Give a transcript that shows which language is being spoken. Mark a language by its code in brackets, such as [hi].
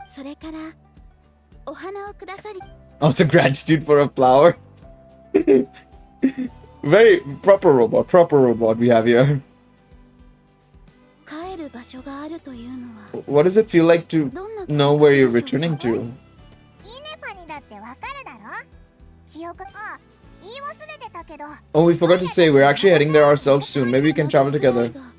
[ja] それからお花をくださり。 [en] Also gratitude for a flower. Very proper robot we have here. [ja] 帰る場所があるというのは。 [en] What does it feel like to know where you're returning to? [ja] イネパにだってわかるだろ。記憶、あ、言い忘れてたけど。 [en] Oh, we forgot to say we're actually heading there ourselves soon. Maybe we can travel together.